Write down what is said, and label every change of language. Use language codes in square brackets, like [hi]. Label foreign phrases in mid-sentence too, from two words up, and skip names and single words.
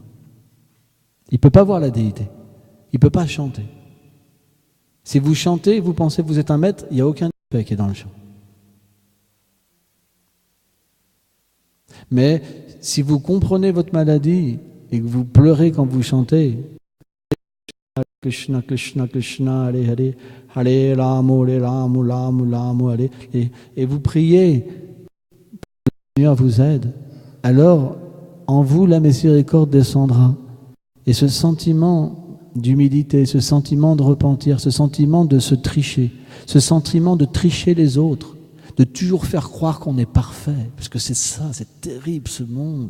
[fr] Il ne peut pas voir la déité. Il ne peut pas chanter. Si vous chantez, vous pensez que vous êtes un maître, il n'y a aucun respect qui est dans le chant. Mais si vous comprenez votre maladie et que vous pleurez quand vous chantez, [sa] Krishna, Krishna, Krishna, Hare Hare, Hare Rama, Hare Rama, Rama Rama, Hare, [fr] et vous priez, le Seigneur vous aide, alors en vous la miséricorde descendra. Et ce sentiment d'humilité, ce sentiment de repentir, ce sentiment de se tricher, ce sentiment de tricher les autres, de toujours faire croire qu'on est parfait, parce que c'est ça, c'est terrible ce monde.